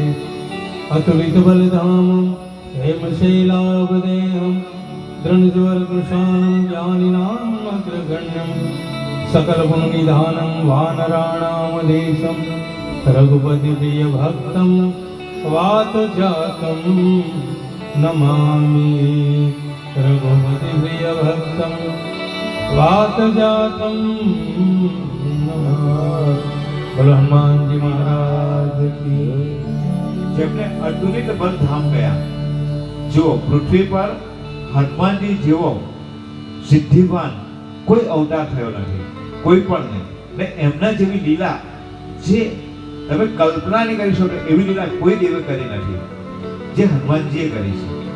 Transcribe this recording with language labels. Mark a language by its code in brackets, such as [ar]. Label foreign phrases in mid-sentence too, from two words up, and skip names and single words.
[sa] अतुलितबलधामं हेमशैलावदेहं दृढज्वरकृशानं ज्ञानिनाम् अग्रगण्यं सकलगुणनिधानं वानराणामधीशं रघुपतिप्रियभक्तं वातजातं नमामि. रघुपतिप्रियभक्तं वातजातं नमामि. [hi] बोलो हनुमानजी महाराज की. [gu] જેમને [sa] अतुलित बलधाम [gu] ગયા. જો પૃથ્વી પર હનુમાનજી જેવો સિદ્ધિવાન કોઈ અવતાર થયો નથી, કોઈ પણ નહીં. ને એમના જેવી લીલા જે તમે કલ્પના નહીં કરી શકો એવી લીલા કોઈ દેવે કરી નથી જે હનુમાનજીએ કરી છે.